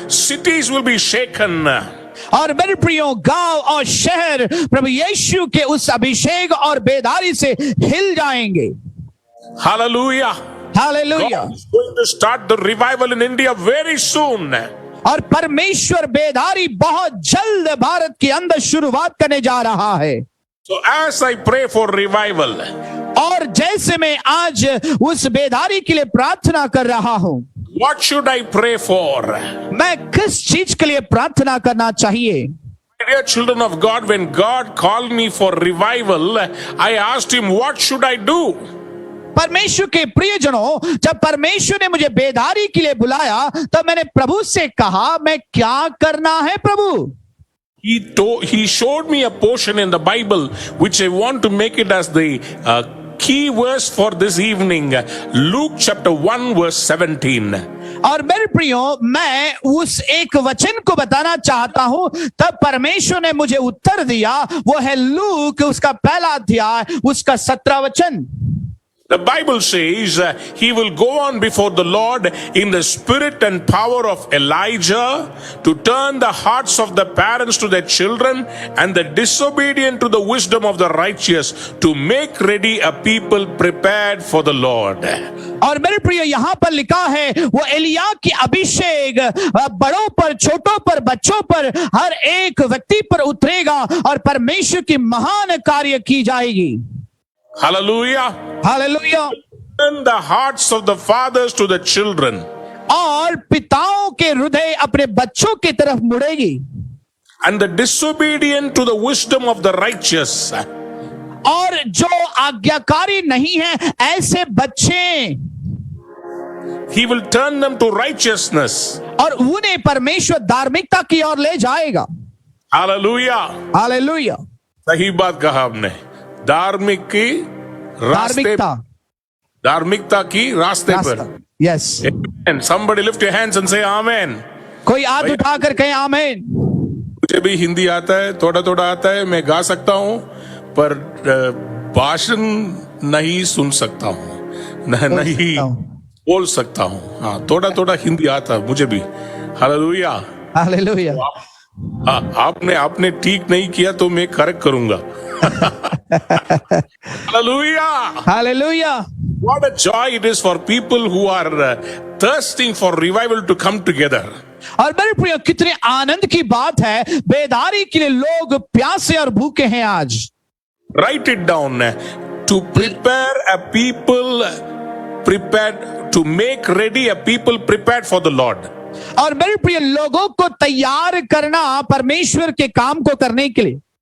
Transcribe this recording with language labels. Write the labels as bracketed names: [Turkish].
[English] Cities will be shaken. [Hindi] और मेरे प्रियो, गांव और शहर प्रभु यीशु के उस अभिषेक और बेदारी से हिल जाएंगे. [English] Hallelujah! [Hindi] Hallelujah. [English] God is going to start the revival in India very soon. [Hindi] और परमेश्वर बेदारी बहुत जल्द भारत के अंदर शुरुआत करने जा रहा है. [English] So as I pray for revival, [Hindi] और जैसे मैं आज उस बेदारी के लिए प्रार्थना कर रहा हूं, [English] what should I pray for? [Hindi] मैं किस चीज के लिए प्रार्थना करना चाहिए? [English] My dear children of God, when God called me for revival, I asked him, what should I do? [Hindi] परमेश्वर के प्रियजनों, जब परमेश्वर ने मुझे बेदारी के लिए बुलाया, तब मैंने प्रभु से कहा, मैं क्या करना है प्रभु? [English] He showed me a portion in the Bible which I want to make it as the key verse for this evening. Luke chapter 1 verse 17. [Hindi] और मेरे प्रियो, मैं उस एक वचन को बताना चाहता हूं. तब परमेश्वर ने मुझे उत्तर दिया, वो है लूक उसका पहला अध्याय उसका 17 वचन. [English] The Bible says he will go on before the Lord in the spirit and power of Elijah to turn the hearts of the parents to their children and the disobedient to the wisdom of the righteous, to make ready a people prepared for the Lord. [Hindi] और मेरे प्रिय, यहाँ पर लिखा है, वो एलिया की अभिषेक बड़ों पर, छोटों पर, बच्चों पर, हर एक व्यक्ति पर उतरेगा और परमेश्वर की महान कार्य की जाएगी. [English] Hallelujah! [Hindi] Hallelujah. [English] Turn the hearts of the fathers to the children. [Hindi] और पिताओं के हृदय अपने बच्चों की तरफ मुड़ेगी. [English] And the disobedient to the wisdom of the righteous. [Hindi] और जो आज्ञाकारी नहीं है, ऐसे बच्चे [English] He will turn them to righteousness. [Hindi] और उन्हें परमेश्वर धार्मिकता की ओर ले जाएगा. [English] Hallelujah! [Hindi] हालेलुया. सही बात कहा आपने. धार्मिक की रास्ते, धार्मिकता की रास्ते पर. [English] Yes. And somebody lift your hands and say amen. [Hindi] कोई हाथ उठाकर कहे आमीन. मुझे भी हिंदी आता है, थोड़ा थोड़ा आता है, मैं गा सकता हूँ, पर भाषण नहीं सुन सकता हूँ, नहीं बोल सकता हूँ. हाँ, थोड़ा थोड़ा हिंदी आता है मुझे भी. हालेलुया. हालेलुया. आपने ठीक नहीं किया तो मैं करेक्ट करूंगा. [English] Hallelujah! Hallelujah! What a joy it is for people who are thirsting for revival to come together. [Hindi] और मेरे प्रिय, कितने आनंद की बात है, बेदारी के लिए लोग प्यासे और भूखे हैं आज. [English] Write it down. To prepare a people prepared, to make ready a people prepared for the Lord. [Hindi] और मेरे प्रिय, लोगों को तैयार करना परमेश्वर के काम को करने के लिए।